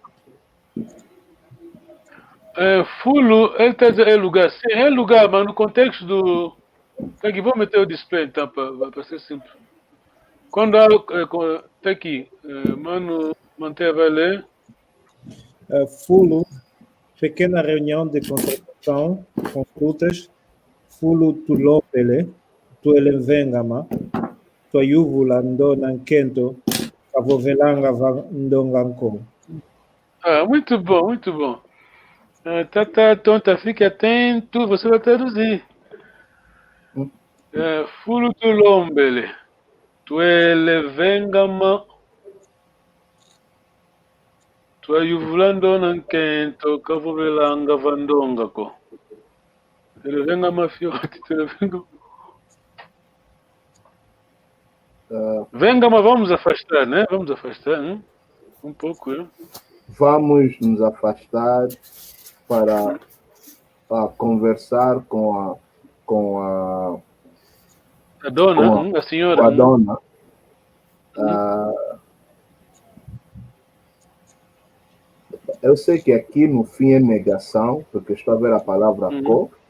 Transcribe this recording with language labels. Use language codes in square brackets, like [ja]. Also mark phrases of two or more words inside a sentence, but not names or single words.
[pt] Fulo, ele está dizendo, é lugar, sim, é lugar, mas no contexto do. Aqui, vou meter o display então, para ser simples. Quando há. Está aqui, mano, mantém vai ler. Fulo, pequena reunião de contratação, consultas. [kg] Fulo tulopele, tuelevengama, tuayuvula ndonankento, avovelanga ndonganko. [pt] Muito bom. Tonta, fique atento, você vai traduzir. [kg] Fulo tulombele, tuelevengama, tuayuvulando nankento, kavovelanga vandongako. Tuelevengama fiote, tuelevengama. Vengama, [pt] vamos afastar, né? Vamos afastar, né? Um pouco, né? Vamos nos afastar para conversar com a dona, a senhora. Com a dona. Eu sei que aqui no fim é negação, porque estou a ver a palavra co.